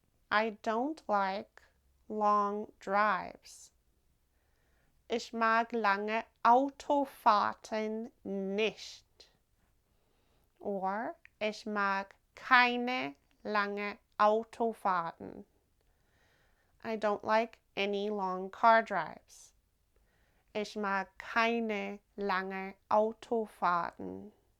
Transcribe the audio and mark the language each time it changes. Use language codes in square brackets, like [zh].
[en] I don't like long drives. [de] Ich mag lange Autofahrten nicht. Or ich mag keine lange Autofahrten. [en] I don't like any long car drives. [de] Ich mag keine lange Autofahrten.